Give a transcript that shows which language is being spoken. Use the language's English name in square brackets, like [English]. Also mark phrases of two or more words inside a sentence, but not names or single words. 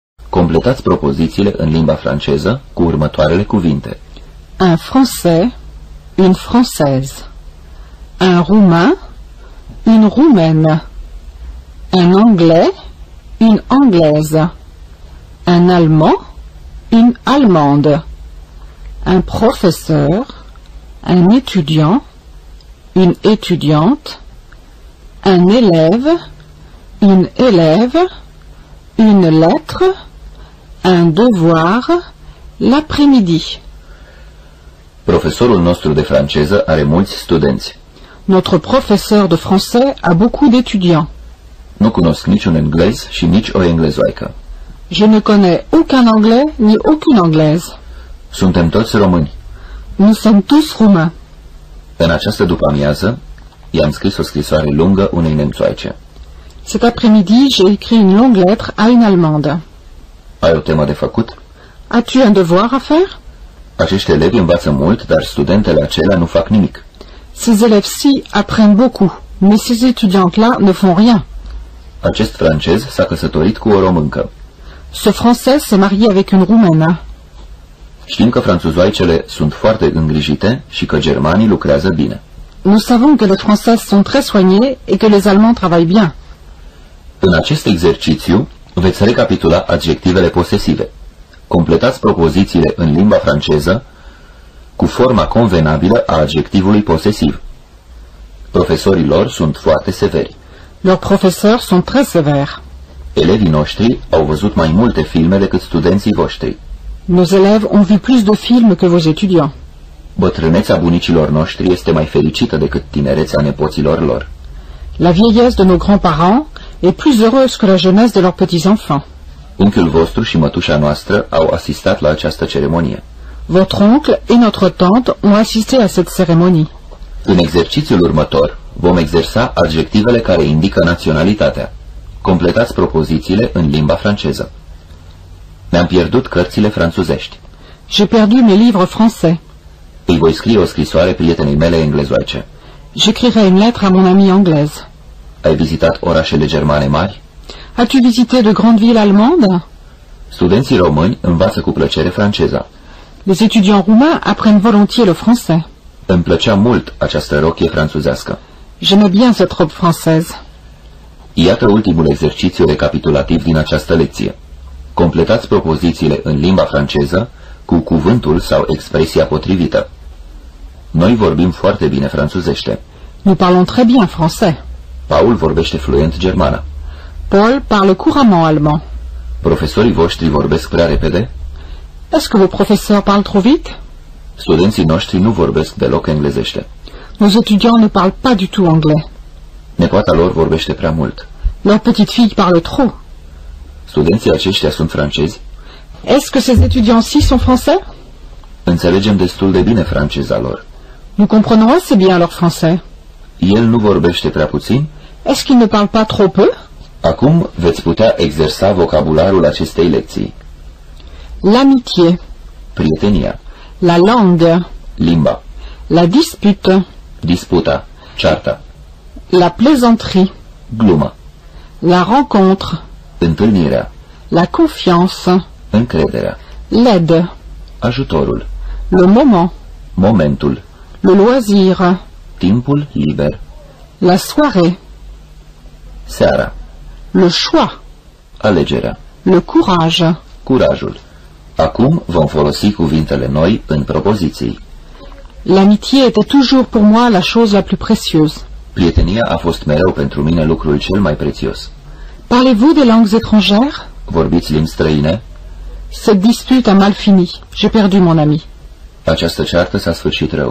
[Romanian] Completați propozițiile în limba franceză cu următoarele cuvinte. [French] Un Français, une Française. Un Roumain, une Roumaine. Un Anglais, une Anglaise. Un Allemand, une Allemande. Un professeur, un étudiant, une étudiante. Un élève, une élève. Une lettre, un devoir, l'après-midi. [Romanian] Profesorul nostru de franceză are mulți studenți. [French] Notre professeur de français a beaucoup d'étudiants. [Romanian] Nu cunosc niciun englez și nici o englezoaică. [French] Je ne connais aucun anglais ni aucune anglaise. [Romanian] Suntem toți români. [French] Nous sommes tous roumains. [Romanian] În această după-amiază i-am scris o scrisoare lungă unei nemțoaice. [French] Cet après-midi, j'ai écrit une longue lettre à une Allemande. [Romanian] Ai o temă de făcut? [French] As-tu un devoir à faire? [Romanian] Acești elevi învață mult, dar studentele acelea nu fac nimic. [French] Ces élèves-ci apprennent beaucoup, mais ces étudiantes-là ne font rien. [Romanian] Acest francez s-a căsătorit cu o româncă. [French] Ce Français s'est marié avec une Roumaine. [Romanian] Știm că franțuzoaicele sunt foarte îngrijite și că germanii lucrează bine. [French] Nous savons que les Françaises sont très soignées et que les Allemands travaillent bien. [Romanian] În acest exercițiu veți recapitula adjectivele posesive. Completați propozițiile în limba franceză cu forma convenabilă a adjectivului posesiv. Profesorii lor sunt foarte severi. [French] Leurs professeurs sont très sévères. [Romanian] Elevii noștri au văzut mai multe filme decât studenții voștri. [French] Nos élèves ont vu plus de films que vos étudiants. [Romanian] Bătrânețea bunicilor noștri este mai fericită decât tinerețea nepoților lor. [French] La vieillesse de nos grands-parents est plus heureuse que la jeunesse de leurs petits-enfants. [Romanian] Unchiul vostru și mătușa noastră au asistat la această ceremonie. [French] Votre oncle et notre tante ont assisté à cette cérémonie. [Romanian] În exercițiul următor vom exersa adjectivele care indică naționalitatea. Completați propozițiile în limba franceză. Mi-am pierdut cărțile franțuzești. [French] J'ai perdu mes livres français. [Romanian] Îi voi scrie o scrisoare prietenei mele englezoaice. [French] J'écrirai une lettre à mon amie anglaise. [Romanian] Ai vizitat orașele germane mari? [French] As-tu visité de grandes villes allemandes? [Romanian] Studenții români învață cu plăcere franceza. [French] Les étudiants roumains apprennent volontiers le français. [Romanian] Îmi plăcea mult această rochie franțuzească. [French] J'aimais bien cette robe française. [Romanian] Iată ultimul exercițiu recapitulativ din această lecție. Completați propozițiile în limba franceză cu cuvântul sau expresia potrivită. Noi vorbim foarte bine franțuzește. [French] Nous parlons très bien français. [Romanian] Paul vorbește fluent germană. [French] Paul parle couramment allemand. [Romanian] Profesorii voștri vorbesc prea repede? [French] Est-ce que vos professeurs parlent trop vite? [Romanian] Studenții noștri nu vorbesc deloc englezește. [French] Nos étudiants ne parlent pas du tout anglais. [Romanian] Nepoata lor vorbește prea mult. [French] Leur petite fille parle trop. [Romanian] Studenții aceștia sunt francezi? [French] Est-ce que ces étudiants-ci sont français? [Romanian] Înțelegem destul de bine franceza lor. [French] Nous comprenons assez bien leur français. [Romanian] El nu vorbește prea puțin? [French] Est-ce qu'ils ne parlent pas trop peu? [Romanian] Acum veți putea exersa vocabularul acestei lecții. [French] L'amitié, [Romanian] Prietenia, [French] la langue, [Romanian] limba, [French] la dispute, [Romanian] disputa, cearta, [French] la plaisanterie, [Romanian] glumă, [French] la rencontre, [Romanian] întâlnirea, [French] la confiance, [Romanian] încrederea, [French] l'aide, [Romanian] ajutorul, [French] le moment, [Romanian] momentul, [French] le loisir, [Romanian] timpul liber, [French] la soirée, [Romanian] seara, [French] le choix, [Romanian] alegerea, [French] le courage. [Romanian] curajul. Acum vom folosi cuvintele noi în propoziții. [French] L'amitié était toujours pour moi la chose la plus précieuse. [Romanian] Prietenia a fost mereu pentru mine lucrul cel mai prețios. [French] Parlez-vous des langues étrangères? [Romanian] Vorbiți limbi străine? [French] Cette dispute a mal fini. J'ai perdu mon ami. [Romanian] Această ceartă s-a sfârșit rău.